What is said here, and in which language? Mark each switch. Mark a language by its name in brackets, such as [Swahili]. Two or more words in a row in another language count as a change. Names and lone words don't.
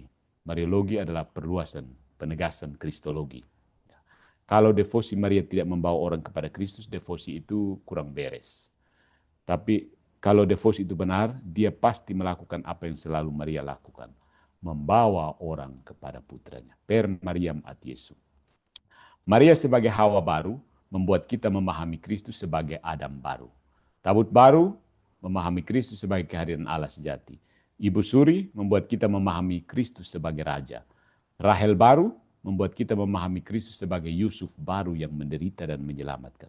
[Indonesian] Mariologi adalah perluasan, penegasan Kristologi. Ya. Kalau devosi Maria tidak membawa orang kepada Kristus, devosi itu kurang beres. Tapi kalau devosi itu benar, dia pasti melakukan apa yang selalu Maria lakukan. Membawa orang kepada putranya. [Latin] Per Mariam ad Yesus. [Indonesian] Maria sebagai Hawa baru membuat kita memahami Kristus sebagai Adam baru. Tabut baru memahami Kristus sebagai kehadiran Allah sejati. Ibu Suri membuat kita memahami Kristus sebagai Raja. Rahel baru membuat kita memahami Kristus sebagai Yusuf baru yang menderita dan menyelamatkan.